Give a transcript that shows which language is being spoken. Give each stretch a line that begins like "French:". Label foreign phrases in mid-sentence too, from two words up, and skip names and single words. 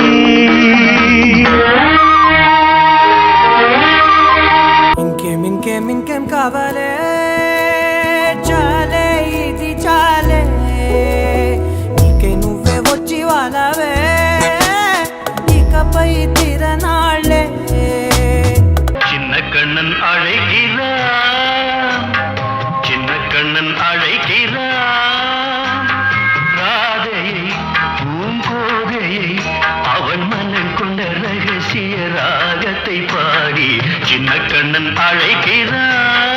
Telugu: ఇంకేం కావాలే చాలే ఇది చాలే నీకే నువ్వే వచ్చి వాళ్ళవే ఇకపై తిరనాళ్ళే
Tamil: சின்ன கண்ணன் அழைக்கிறான் சின்ன கண்ணன் அழைக்கிறான் ராதையை பூங்கோதையை அவன் மனம் கொண்ட ரகசிய ராகத்தை பாடி சின்ன கண்ணன் அழைக்கிறான்